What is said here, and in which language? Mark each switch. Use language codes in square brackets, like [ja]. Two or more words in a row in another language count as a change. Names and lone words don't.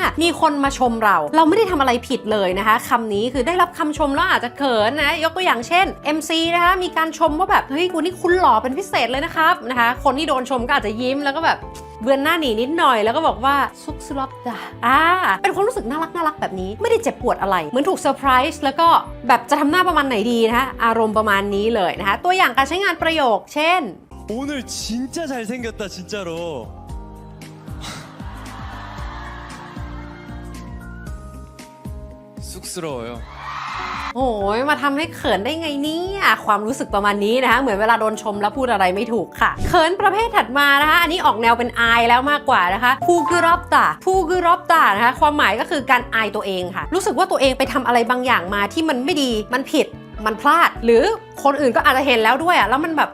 [th] มีคนมาชมเราไม่ได้ทำอะไรผิดเลยนะคะคำนี้คือได้รับคำชมแล้วอาจจะเขินนะยกตัวอย่างเช่น MC นะคะมีการชมว่าแบบเฮ้ยวันนี้คุณหล่อเป็นพิเศษเลยนะครับนะคะคนที่โดนชมก็อาจจะยิ้มแล้วก็แบบเบือนหน้าหนีนิดหน่อยแล้วก็บอกว่าซุกซลอบดาเป็นความรู้สึกน่ารักแบบนี้ไม่ได้เจ็บปวดอะไรเหมือนถูกเซอร์ไพรส์แล้วก็แบบจะทำหน้าประมาณไหนดีนะคะอารมณ์ประมาณนี้เลยนะคะตัวอย่างการใช้งานประโยคเช่น [ko] 오늘 진짜 잘생겼다 진짜로 쑥스러워요 [th] โอ้ยมาทำให้เขินได้ไงเนี่ยความรู้สึกประมาณนี้นะคะเหมือนเวลาโดนชมแล้วพูดอะไรไม่ถูกค่ะเขินประเภทถัดมานะคะอันนี้ออกแนวเป็นอายแล้วมากกว่านะคะพูกรอบตานะคะความ หมายก็คือการอายตัวเองค่ะรู้สึกว่าตัวเองไปทำอะไรบางอย่างมาที่มันไม่ดีมันผิดมันพลาดหรือคนอื่นก็อาจจะเห็นแล้วด้วยอ่ะแล้วมันแบบ